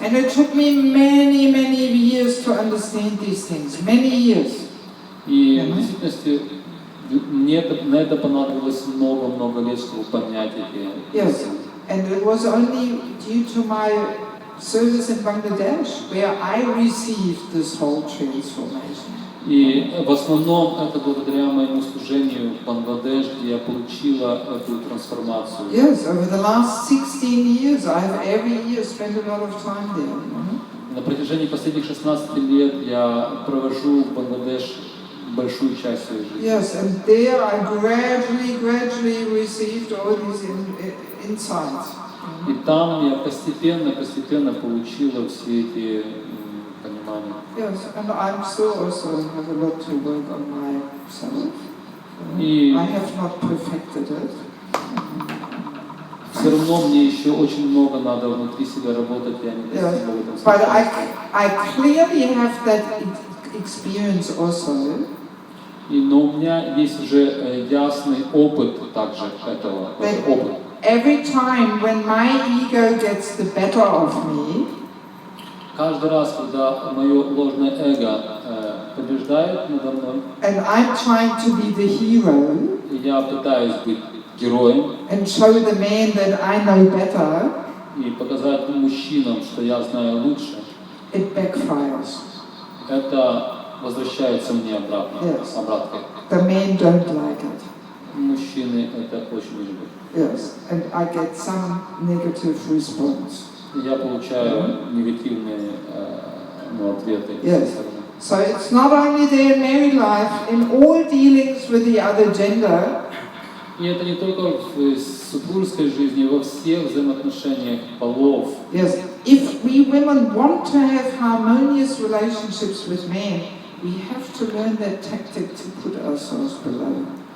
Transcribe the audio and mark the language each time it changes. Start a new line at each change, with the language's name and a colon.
English: and it took me many years to understand these things. Many years.
Russian: И в действительности мне на это понадобилось много лет, чтобы понять эти
English: Yes,
Russian: истины.
English: and it was only due to my service in Bangladesh where I received this whole transformation.
Russian: И в основном это благодаря моему служению в Бангладеш, где я получила эту трансформацию.
English: Yes, over the last 16 years, I have every year spent a lot of time there.
Russian: На протяжении последних 16 лет я провожу в Бангладеш большую часть своей жизни.
English: Yes, and there I gradually received all these insights.
Russian: И там я постепенно получила все эти понимания.
English: Yes, and I'm still also have a lot to work on myself.
Russian: И
English: I have not perfected it.
Russian: все равно мне еще очень много надо внутри себя работать, я не
English: Yes,
Russian: достигла в этом
English: but
Russian: совершенства.
English: I clearly have that experience also.
Russian: Но у меня есть уже ясный опыт также этого, опыт.
English: Every time when my ego gets the better of me,
Russian: Каждый раз, когда мое ложное эго побеждает надо мной,
English: and I'm trying to be the hero,
Russian: и я пытаюсь быть героем
English: and show the man that I know better,
Russian: и показать мужчинам, что я знаю лучше,
English: it backfires.
Russian: это возвращается мне обратно,
English: Yes.
Russian: обраткой.
English: The men don't like it.
Russian: Мужчины это очень не любят.
English: Yes, and I get some negative response.
Russian: Я получаю негативные ответы.
English: Yes. So it's not only there in married life, in all dealings with the other gender,
Russian: И это не только в супружеской жизни, во всех взаимоотношениях полов.
English: yes, if we women want to have harmonious relationships with men, we have to learn that tactic to put ourselves below.